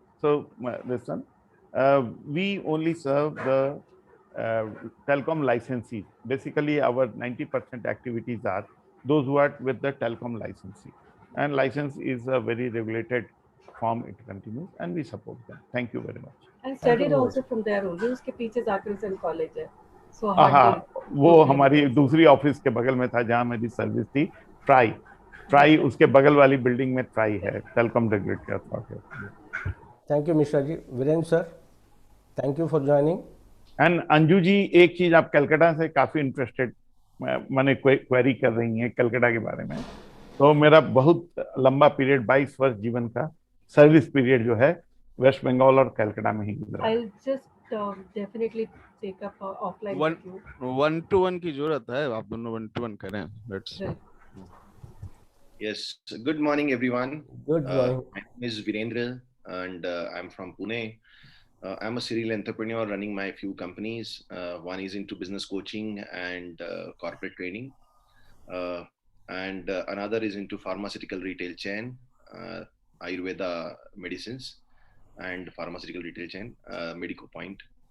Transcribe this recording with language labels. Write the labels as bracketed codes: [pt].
[en] So listen, we only serve the telecom licensees. Basically, our 90% activities are those who are with the telecom licensee. And license is a very regulated form. It continues, and we support them. Thank you very much. I studied also from there only. [hi] उसके पीछे Zakir College है. [en] So [hi] हाँ, वो हमारी दूसरी office के बगल में था जहाँ मेरी सर्विस थी. ट्राई उसके बगल वाली बिल्डिंग में ट्राई है, telecom regulatory authority. [en] Thank you Mishra ji. Virendra sir, thank you for joining. [hi] And Anju ji, एक चीज आप कलकत्ता से काफी इंटरेस्टेड मैंने क्वेरी कर रही हैं कलकत्ता के बारे में. तो मेरा बहुत लंबा पीरियड 22 वर्ष जीवन का सर्विस पीरियड जो है वेस्ट बंगाल और कलकत्ता में ही गुजरा. [en] I'll just definitely take up offline with you. [hi] 1-to-1 की जरूरत है, आप दोनों 1-to-1 करें. [en] Let's. Yes. Good morning, everyone. Good morning. My name is Virendra, and I'm from Pune. I'm a serial entrepreneur running my few companies. One is into business coaching and corporate training, and another is into pharmaceutical retail chain, Ayurveda medicines, and pharmaceutical retail chain, Medico Point.